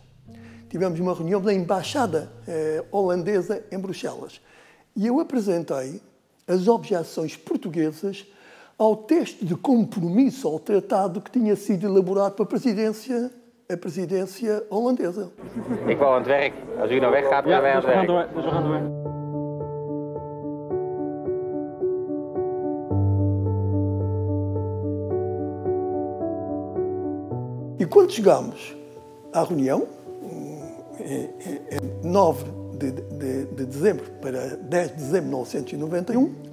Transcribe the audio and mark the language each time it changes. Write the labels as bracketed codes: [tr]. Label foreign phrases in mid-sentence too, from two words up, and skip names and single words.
[pt] Tivemos uma reunião da embaixada holandesa em Bruxelas. E eu apresentei as objeções portuguesas ao texto de compromisso ao tratado que tinha sido elaborado para a presidência holandesa. [nl] Ik wou aan het werk. Als u nou weggaat, gaan wij aan het werk. Dus we gaan door. [pt] E quando chegámos à reunião, em 9 de dezembro para 10 de dezembro de 1991,